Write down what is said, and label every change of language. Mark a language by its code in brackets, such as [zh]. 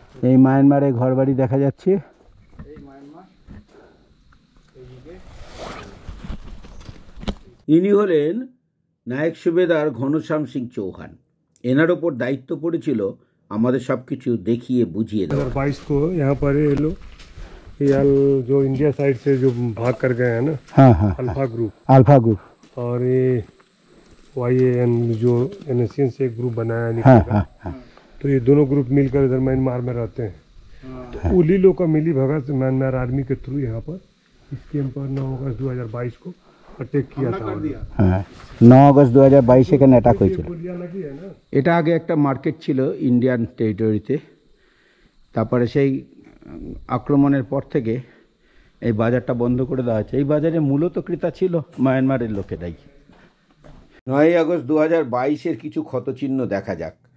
[bn] এই মায়ানমারে ঘরবাড়ি দেখা যাচ্ছে। ইনি হলেন নায়ক সুবেদার ঘনশ্যাম সিং চৌহান। এনার ওপর দায়িত্ব পড়েছিল আমাদের সব কিছু দেখিয়ে বুঝিয়ে দেওয়া। [hi] 2022 को यहाँ पर ये लोग जो इंडिया साइड से जो भाग कर गए हैं ना, हाँ हाँ, अल्फा ग्रुप और ये YAN जो NSCN से एक ग्रुप बनाया हाँ, हाँ, हाँ। तो ये दोनों ग्रुप मिलकर इधर म्यांमार में रहते हैं। तो उन्हीं लोग का मिली भगत म्यांमार आर्मी के थ्रू यहाँ पर इस कैंप पर 9 अगस्त 2022 को अटैक किया था। [bn] হ্যাঁ, 9 আগস্ট 2022 এখানে অ্যাটাক হয়েছিল। এটা আগে একটা মার্কেট ছিল ইন্ডিয়ান টেরিটরিতে। তারপরে সেই আক্রমণের পর থেকে এই বাজারটা বন্ধ করে দেওয়া হয়েছে। এই বাজারে মূলত ক্রেতা ছিল মায়ানমারের লোকেরাই। 9 আগস্ট 2022-এর কিছু ক্ষতচিহ্ন দেখা যাক।